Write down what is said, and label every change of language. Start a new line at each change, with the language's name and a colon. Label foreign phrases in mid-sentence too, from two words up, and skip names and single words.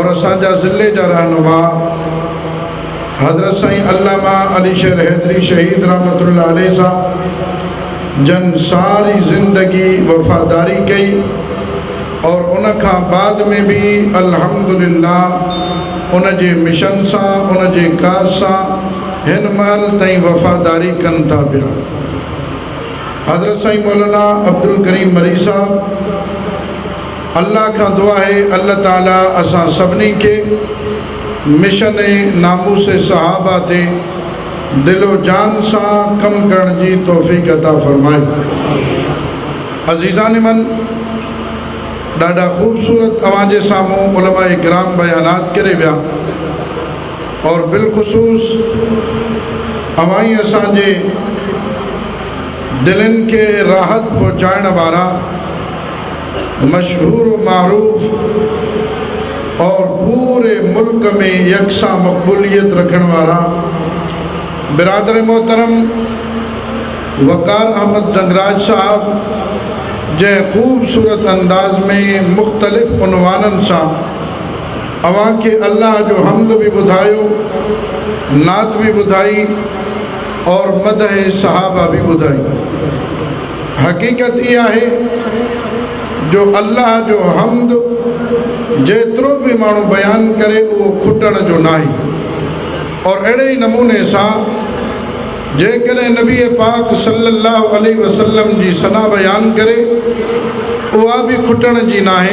Sindhi: असांजा ज़िले जा रहनुमा हज़रत साईं अल्लामा अली शेर हैदरी शहीद
Arabic: رحمة الله عليه
Sindhi: साहब जन सारी ज़िंदगी वफ़ादारी कई और उन खां बाद में भी अल्हम्दुलिल्लाह उन जे मिशन सां उन जे काज सां हिन महिल ताईं वफ़ादारी कनि था पिया। हज़रत साईं मौलाना अब्दुल करीम मरी साहब, अल्लाह का दुआ है अल्लाह ताला असां सभिनी के मिशन नामूस सहाबा ते दिलो जान सां कम करण जी तौफ़ीक़ अता फ़रमाए। अज़ीज़ान मन, ॾाढा ख़ूबसूरत अवां जे साम्हूं उलमा इकराम बयानात करे विया और बिलख़ुसूस अवां ई असांजे दिलनि के राहत पहुँचाइण वारा मशहूर मारूफ और पूरे मुल्क
Urdu: میں یکساں مقبولیت رکھنے والا
Sindhi: बिरादर मोहतरम वकार अहमद डंगराज साहब जे खूबसूरत अंदाज में मुख्तलिफ उनवानन सां अवां के अल्लाह जो हम्द भी ॿुधायो, नात भी ॿुधाई और मदह सहाबा भी ॿुधाई। हकीकत इहा है जो अल्लाह जो हम्द जेतिरो भी माण्हू बयान करे उहो खुटण जो नाहे और अहिड़े ई नमूने सां जेकॾहिं नबी पाक
Arabic: صلى الله عليه وسلم
Sindhi: जी सना बयान करे उहा भी खुटण जी नाहे।